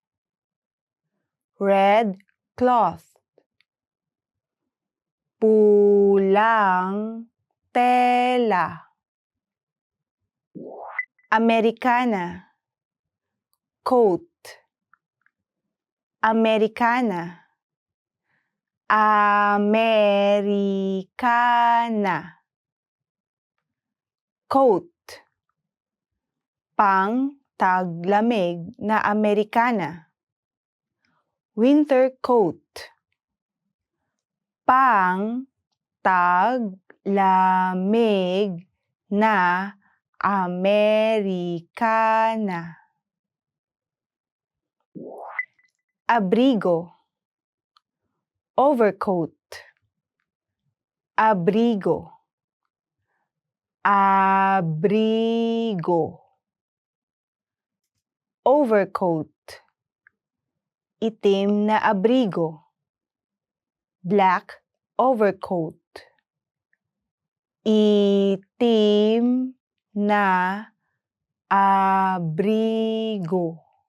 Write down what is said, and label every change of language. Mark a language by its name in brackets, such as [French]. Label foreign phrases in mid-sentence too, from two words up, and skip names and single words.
[English] Red cloth. [Filipino] Pulang tela. Americana, coat. Americana. Americana. [English] Coat. [Filipino] Pang taglamig na Americana. [English] Winter coat. [Filipino] Pang taglamig na Americana. Abrigo, overcoat. Abrigo. Abrigo. Overcoat. Itim na abrigo. [English] Black overcoat. [Filipino] Itim na abrigo.